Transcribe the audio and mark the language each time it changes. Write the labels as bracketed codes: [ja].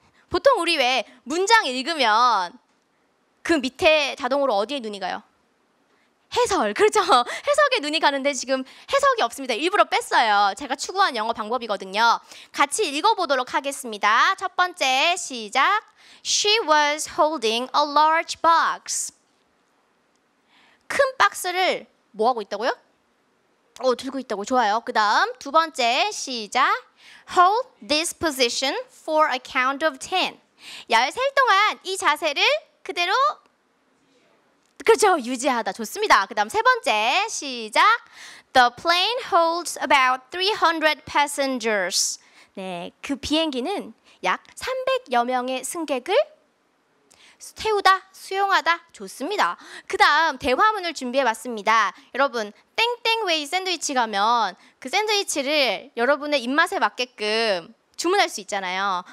[ko] 보통 우리 왜 문장 읽으면 그 밑에 자동으로 어디에 눈이 가요? 해설. 그렇죠. 해석에 눈이 가는데 지금 해석이 없습니다. 일부러 뺐어요. 제가 추구한 영어 방법이거든요. 같이 읽어보도록 하겠습니다. 첫 번째 시작. [en] She was holding a large box. [ko] 큰 박스를 뭐 하고 있다고요? 들고 있다고. 좋아요. 그 다음 두 번째 시작. [en] Hold this position for a count of 10. [ko] 13일 동안 이 자세를 그대로 그렇죠. 유지하다. 좋습니다. 그 다음 세 번째 시작. [en] The plane holds about 300 passengers. [ko] 네, 그 비행기는 약 300여 명의 승객을 태우다, 수용하다. 좋습니다. 그 다음 대화문을 준비해봤습니다. 여러분 땡땡웨이 샌드위치 가면 그 샌드위치를 여러분의 입맛에 맞게끔 주문할 수 있잖아요.